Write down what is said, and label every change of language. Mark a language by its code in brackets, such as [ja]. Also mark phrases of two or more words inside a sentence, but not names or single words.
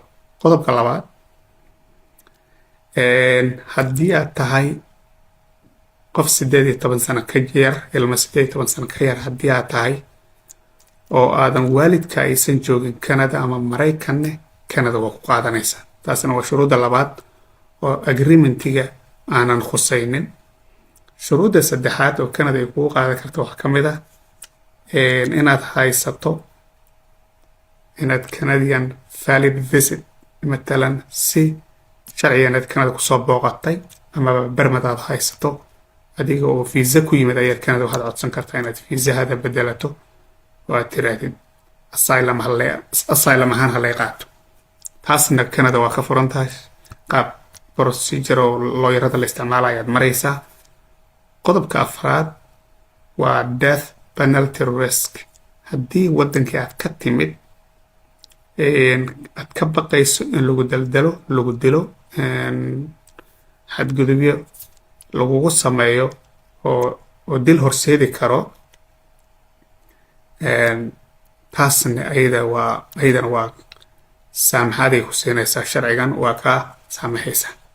[so] qodobka labaad, haddii aad tahay qof 18 sano ka yar, ilma 18 sano ka yar haddii aad tahay, oo aadan waalidka aysan joogin Canada ama Maraykanne, Canada waa ku qaadanaysaa. taasna waa shuruudda labaad oo agreementiga aanan khusaynin. shuruudda saddexaad oo Canada ay kugu qaadan karto waxaa ka mid ah inaad haysato inaad [en] Canadian valid visit, [so] matalan si sharciga inaad Canada kusoo booqatay amaba bermad aad haysato adiga oo visa ku yimid ayaa Canada waxaad codsan kartaa inaad viisahada bedelato oo aad tirahdid asylum ahaan halay qaato. taasna Canada waa ka furan tahay, qaab procedure oo looyarada la isticmaalayo ayaad maraysaa. qodobka afraad waa [en] death penalty risk. [so] haddii wadankii aad ka timid aad ka baqayso in lagu dilo, xadgudubyo lagugu sameeyo oo dil horseedi karo, taasna ayadana waa saamaxaaday ku siinaysaa, sharcigan waa kaa saamaxaysaa.